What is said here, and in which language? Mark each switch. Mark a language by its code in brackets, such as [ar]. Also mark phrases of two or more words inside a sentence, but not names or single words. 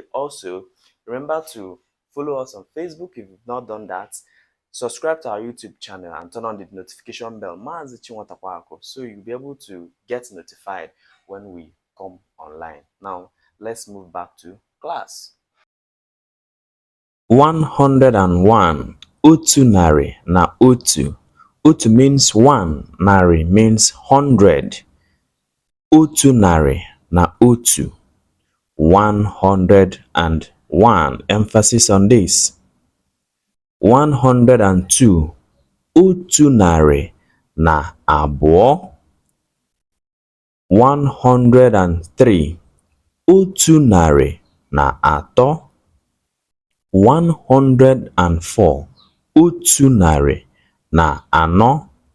[en] Also, remember to follow us on Facebook if you've not done that. Subscribe to our YouTube channel and turn on the notification bell, Maazi Chinwatakweaku, so you'll be able to get notified when we come online. Now, let's move back to class. 101. [ig] Otu narị na otu. Otu [en] means one, narị means 100. [ig] Otu narị na otu. [en] 101. Emphasis on this. 102. [ig] Otu narị na abụọ. [en] 103. [ig] Otu narị na atọ. 104. Otu narị na anọ.